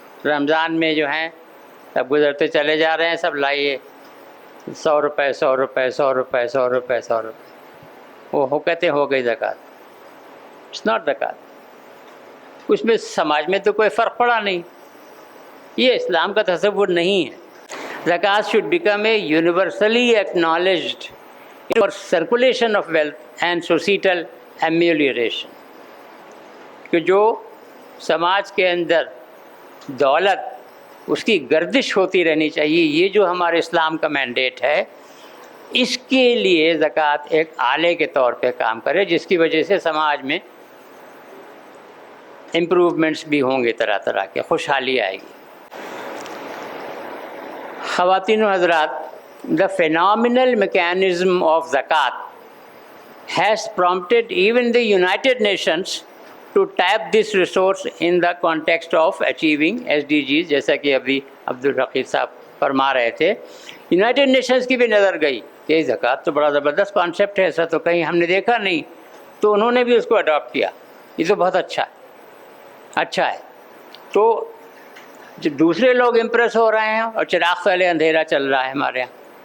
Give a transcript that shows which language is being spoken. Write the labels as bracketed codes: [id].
[ur] رمضان میں جو ہیں سب گزرتے چلے جا رہے ہیں، سب لائیے 100 روپے 100 روپے 100 روپے 100 روپے 100 روپے. وہ کہتے ہیں ہو گئی زکوٰۃ. [en] It's not زکوٰۃ. [ur] اس میں سماج میں تو کوئی فرق پڑا نہیں. یہ اسلام کا تصور نہیں ہے. [en] زکوٰۃ should become a universally acknowledged for circulation of wealth and societal amelioration. [ur] کہ جو سماج کے اندر دولت اس کی گردش ہوتی رہنی چاہیے، یہ جو ہمارے اسلام کا مینڈیٹ ہے، اس کے لیے زکوٰۃ ایک آلے کے طور پہ کام کرے، جس کی وجہ سے سماج میں امپروومنٹس بھی ہوں گے، طرح طرح کے خوشحالی آئے گی. خواتین و حضرات، [en] the phenomenal mechanism of zakat has prompted even the United Nations to tap this resource in the context of achieving SDGs. [ur] جیسا کہ ابھی عبدالرقیب صاحب فرما رہے تھے، یونائٹڈ نیشنز کی بھی نظر گئی کہ زکوٰۃ تو بڑا زبردست کانسیپٹ ہے، ایسا تو کہیں ہم نے دیکھا نہیں، تو انہوں نے بھی اس کو اڈاپٹ کیا. یہ تو بہت اچھا ہے. تو جو دوسرے لوگ امپریس ہو رہے ہیں اور چراغ پہلے اندھیرا چل رہا ہے ہمارے یہاں.